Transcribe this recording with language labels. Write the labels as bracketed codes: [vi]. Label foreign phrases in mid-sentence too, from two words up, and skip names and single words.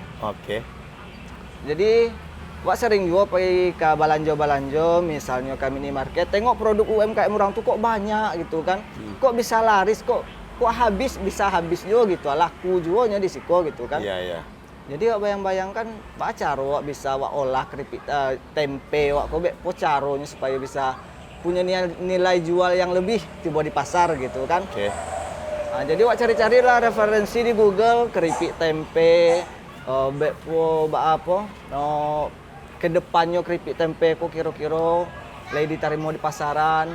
[id] Oke. Jadi, wak sering juga pergi ke balanjo-balanjo, misalnya ke minimarket, tengok produk UMKM orang tuh kok banyak gitu kan. Kok bisa laris, kok bisa habis juga gitu, laku juga nya di siko gitu kan. Iya. Jadi wak bayang-bayangkan wak caro wak bisa wak olah keripik tempe wak kobek po caronya supaya bisa punya nilai jual yang lebih coba di pasar gitu kan. Oke. Nah, jadi wak cari-cari lah referensi di Google keripik tempe, bekpo apa, kedepannya keripik tempe kok kira-kira lagi diterima di pasaran.